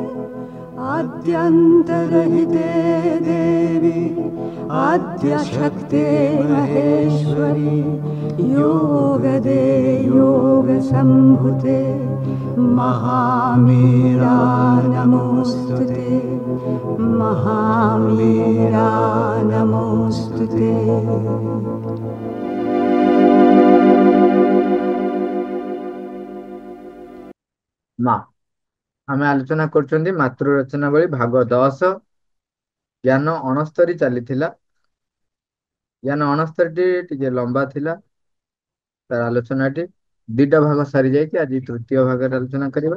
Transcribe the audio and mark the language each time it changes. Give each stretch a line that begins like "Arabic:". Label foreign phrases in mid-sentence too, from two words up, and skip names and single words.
Sanskrit: आद्यन्तरहिते देवी आद्यशक्ते महेश्वरी योगदे योगसम्भुते महामीरा नमोऽस्तुते महामीरा नमोऽस्तुते।
Odia: ମାଁ ଆମେ ଆଲୋଚନା କରୁଛନ୍ତି ମାତୃ ରଚନାବଳୀ ଭାଗ 10 ଜ୍ଞାନ 69 ଚାଲିଥିଲା। ଜ୍ଞାନ 69 ଟିକେ ଲମ୍ବା ଥିଲା ତା'ର ଆଲୋଚନାଟି ଦୁଇଟା ଭାଗ ସରି ଯାଇ କି ଆଜି ତୃତୀୟ ଭାଗ ଆଲୋଚନା କରିବା।